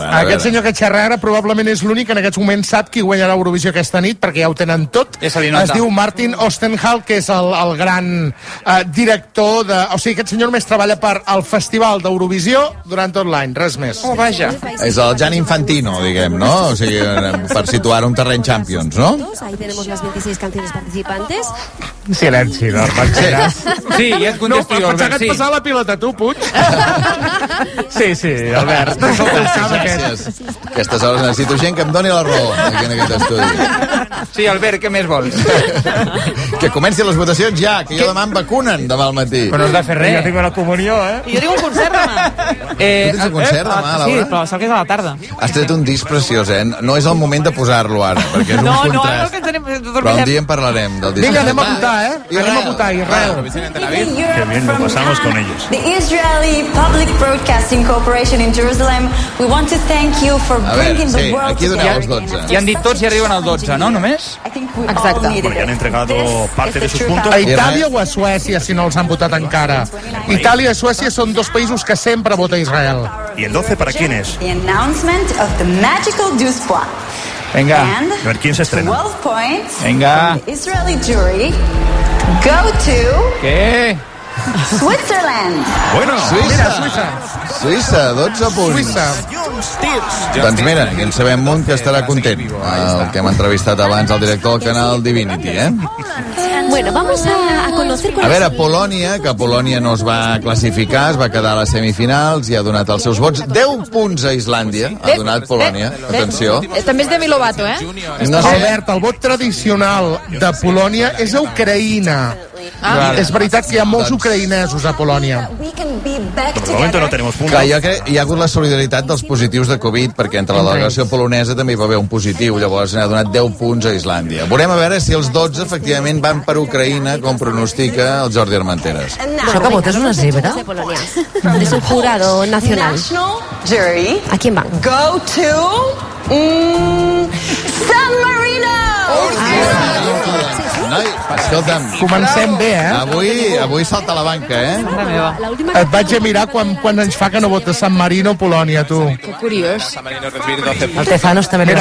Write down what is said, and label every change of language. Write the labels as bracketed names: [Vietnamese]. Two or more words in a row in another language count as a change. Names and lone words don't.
[Catalan] Aquest senyor que xerra ara probablement és l'únic que en aquests moments sap qui guanyarà Eurovisió aquesta nit, perquè ja ho tenen tot. Es diu Martin Ostenhal, que és el gran director de... O sigui, aquest senyor només treballa per al Festival d'Eurovisió durant tot l'any, res més. Oh, vaja. És el Jan Infantino, diguem, no? O sigui, per situar un terreny Champions, no? [Spanish] Ahí tenemos las 26 canciones participantes. [Catalan] Silenci, no, Panxeras. Sí, ja et contesto jo, Albert, sí. No, passar la pilota, tu, Puig. Sí, Albert. Gràcies. Aquestes hores necessito gent que em doni la raó aquí en aquest estudi. Sí, Albert, què més vols? Que comenci les votacions ja, que jo demà em vacunen demà al matí. Però no has de fer res. Jo tinc una comunió, I jo tinc un concert demà. Tu tens un concert demà, Laura? Sí, però sap que és a la tarda. Has tret un disc preciós, No és el moment de posar-lo ara, perquè és un contrast. Que ens anem... Però un dia en parlarem del disc. Vinga, anem a votar, Anem a votar, Israel. [Spanish] Qué bien lo pasamos con ellos. [English] The Israeli Public Broadcasting Corporation in Jerusalem, we want to thank you for bringing the world [Catalan] aquí doneu els 12. Ja han dit tots i arriben al 12, no, només? Exacte. [Spanish] Porque han entregado parte de sus puntos. [Catalan] A Itàlia o a Suècia, si no els han votat encara? Itàlia i Suècia són dos països que sempre vota Israel. [Spanish] ¿Y el 12 para quién es? [English] The announcement of the magical 12 points. [Spanish] Venga. [English] And [Spanish] A ver quién se estrena. [English] 12 points [Spanish] Venga. [English] from the Israeli jury go to [Catalan] Què? [English] Switzerland. [Spanish] Bueno, [Catalan] Suïssa, 12 punts. Doncs mira, aquí en sabem un que estarà content. El que hem entrevistat abans, el director del canal Divinity, [Spanish] Bueno, vamos a conocer... [Catalan] A veure, Polònia, que Polònia no es va classificar, es va quedar a les semifinals i ha donat els seus vots. 10 punts a Islàndia, ha donat Polònia. Atenció. També és Demi Lovato, No sé. Albert, el vot tradicional de Polònia és a Ucraïna. És veritat que hi ha molts ucraïnesos a Polònia. [Spanish] por el momento no tenemos puntos. [Catalan] Clar, jo crec que hi ha hagut la solidaritat dels positius de Covid, perquè entre la delegació polonesa també hi va haver un positiu, llavors n'ha donat 10 punts a Islàndia. Veurem a veure si els 12 efectivament van per Ucraïna, com pronostica el Jordi Armenteres. Això que vota és una zebra? [Spanish] Es un jurado nacional. [English] National jury [Spanish] ¿A quién van? [English] go to San Marino. [Catalan] Noi, escolta'm, Comencem bé, avui salta la banca, [Spanish] La última [Catalan] Et vaig a mirar quants anys fa que no votes San Marino, Polònia, tu. Que curiós. El Tefano està ben